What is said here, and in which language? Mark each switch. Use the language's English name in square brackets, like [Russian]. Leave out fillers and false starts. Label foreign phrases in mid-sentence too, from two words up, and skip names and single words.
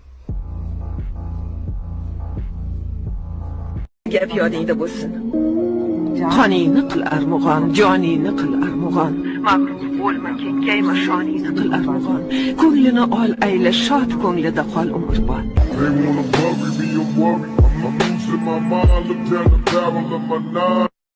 [Uzbek] Gap yodingda bo'lsin. Qoningni qil armug'on, joningni qil armug'on. Mag'rur bo'lma, kenkayma, shoningni qil armug'on. Ko'nglini ol, ayla, shod ko'nglida qol umrbod. [English] They wanna bury me, I'm worried. I'm losing my mind, look down the barrel of my knife.